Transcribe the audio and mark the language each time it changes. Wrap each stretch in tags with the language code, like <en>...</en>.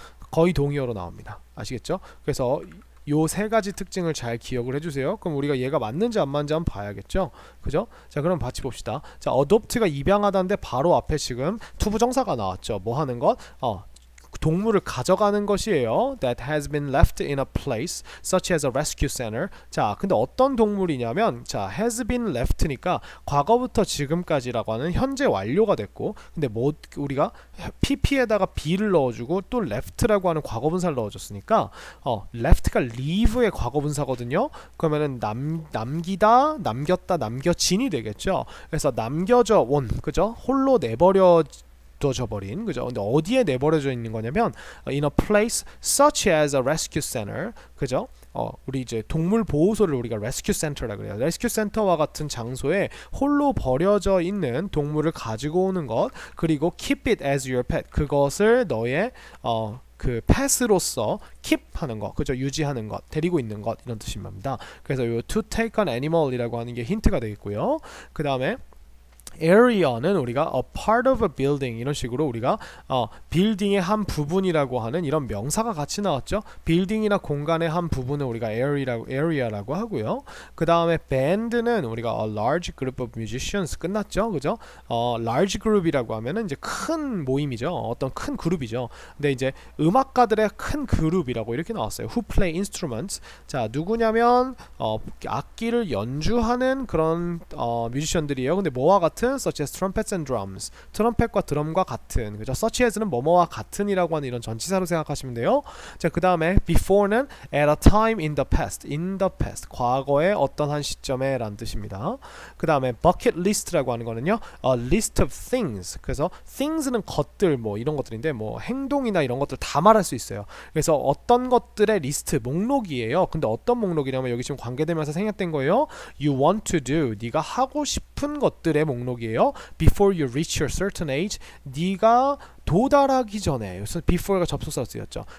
<ko>거의 동의어로 나옵니다. 아시겠죠? 그래서 요 세 가지 특징을 잘 기억을 해주세요. 그럼 우리가 얘가 맞는지 안 맞는지 한번 봐야겠죠. 그죠? 자, 그럼 같이 봅시다. 자, adopt가 입양하다인데 바로 앞에 지금 투부정사가 나왔죠. 뭐 하는 것? 동물을 가져가는 것이에요.</ko> <en>That has been left in a place such as a rescue center.</en> <ko>자, 근데 어떤 동물이냐면, 자, has been left니까 과거부터 지금까지라고 하는 현재 완료가 됐고, 근데 뭐 우리가 pp에다가 be를 넣어주고 또 left라고 하는 과거분사를 넣어줬으니까 left가 leave의 과거분사거든요. 그러면은 남기다, 남겼다, 남겨진이 되겠죠. 그래서 남겨져 온, 그죠? 홀로 내버려 둬져버린, 그죠? 근데 어디에 내버려져 있는 거냐면</ko> <en>in a place such as a rescue center,</en> <ko>그죠? 우리 이제 동물 보호소를 우리가 rescue center라 그래요. rescue center와 같은 장소에 홀로 버려져 있는 동물을 가지고 오는 것, 그리고</ko> <en>keep it as your pet,</en> <ko>그것을 너의 그 pet으로서 keep 하는 것, 그죠? 유지하는 것, 데리고 있는 것, 이런 뜻입니다. 그래서 요</ko> <en>to take an animal</en> <ko>이라고 하는 게 힌트가 되겠고요. 그 다음에 area는 우리가</ko> <en>a part of a building</en> <ko>이런 식으로 우리가 빌딩의 한 부분이라고 하는 이런 명사가 같이 나왔죠. 빌딩이나 공간의 한 부분을 우리가 area라고 하고요. 그 다음에 band는 우리가</ko> <en>a large group of musicians</en> <ko>끝났죠, 그죠? large group이라고 하면은 이제 큰 모임이죠. 어떤 큰 그룹이죠. 근데 이제 음악가들의 큰 그룹이라고 이렇게 나왔어요.</ko> <en>who play instruments.</en> <ko>자, 누구냐면 악기를 연주하는 그런 뮤지션들이에요. 근데 뭐와 같은</ko> <en>such as trumpets and drums.</en> <ko>트럼펫과 드럼과 같은, 그죠?</ko> <en>such as</en> <ko>는 뭐뭐와 같은이라고 하는 이런 전치사로 생각하시면 돼요. 자, 그 다음에</ko> <en>before는 at a time in the past. in the past.</en> <ko>과거의 어떤 한 시점에 라는 뜻입니다. 그 다음에 bucket list라고 하는 거는요,</ko> <en>a list of things.</en> <ko>그래서 things는 것들, 뭐 이런 것들인데 뭐 행동이나 이런 것들 다 말할 수 있어요. 그래서 어떤 것들의 리스트, 목록이에요. 근데 어떤 목록이냐면 여기 지금 관계되면서 생략된 거예요.</ko> <en>you want to do.</en> <ko>네가 하고 싶은 것들의 목록 목록이에요.</ko> <en>Before you reach your certain age,</en> <ko>네가 도달하기 전에, 여기서 before가 접속사로 쓰였죠.</ko>